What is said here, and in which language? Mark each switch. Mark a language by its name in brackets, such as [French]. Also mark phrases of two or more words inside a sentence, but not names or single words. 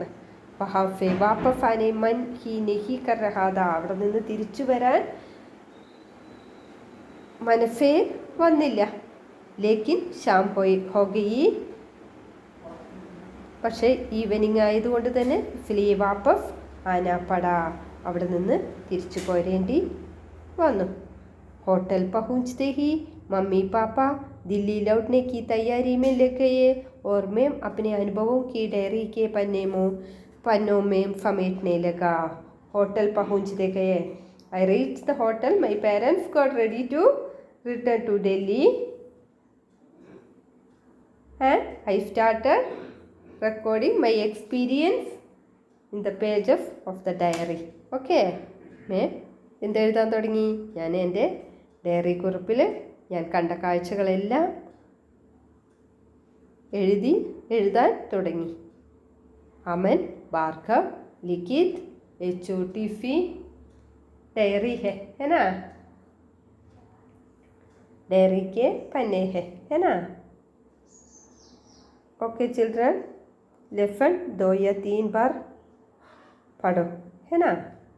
[Hindi] वहाँ से वापस आने मन ही नहीं कर रहा था, [Malayalam] അവിടെ നിന്ന് തിരിച്ചു വരാൻ മനസ്സേ വന്നില്ല. [Hindi] लेकिन शाम हो गई, [Malayalam] പക്ഷേ ഈവനിങ് ആയതുകൊണ്ട് തന്നെ [Hindi] इसलिए वापस आना पड़ा, [Malayalam] അവിടെ നിന്ന് തിരിച്ചു പോരേണ്ടി വന്നു. [Hindi] होटल पहुंचते ही मम्मी पापा दिल्ली लौटने की तैयारी में लग गए और मैं अपने अनुभवों की डायरी के पन्नों में समेटने लगा. होटल पहुंचते गए. [English] I reached the hotel. My parents got ready to return to Delhi and I started recording my experience in the pages of the diary. [Malayalam] Okay, मैं എന്തെഴുതാൻ തുടങ്ങി? ഞാൻ എൻ്റെ ഡയറി കുറിപ്പിൽ ഞാൻ കണ്ട കാഴ്ചകളെല്ലാം എഴുതാൻ തുടങ്ങി. [Hindi] अमन, भार्गव, लिखित, एक छोटी सी डायरी है ना? डायरी के पन्ने है ना? [English] okay children, [Hindi] लेसन 2 या 3 बार पढ़ो, है ना?